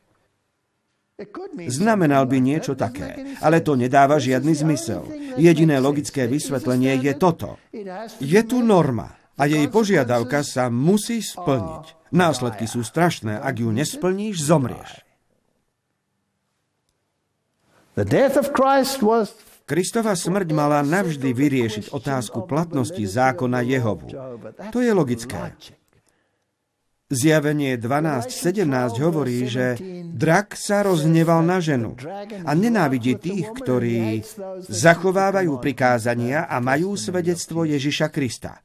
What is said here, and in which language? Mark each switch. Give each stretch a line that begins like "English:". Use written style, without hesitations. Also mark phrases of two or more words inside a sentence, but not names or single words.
Slovak: Znamenal by niečo také, ale to nedáva žiadny zmysel. Jediné logické vysvetlenie je toto. Je tu norma a jej požiadavka sa musí splniť. Následky sú strašné, ak ju nesplníš, zomrieš.
English: The death of Christ was
Slovak: Kristova smrť mala navždy vyriešiť otázku platnosti zákona Jehovu. To je logické. Zjavenie 12:17 hovorí, že drak sa rozhneval na ženu a nenávidí tých, ktorí zachovávajú prikázania a majú svedectvo Ježiša Krista.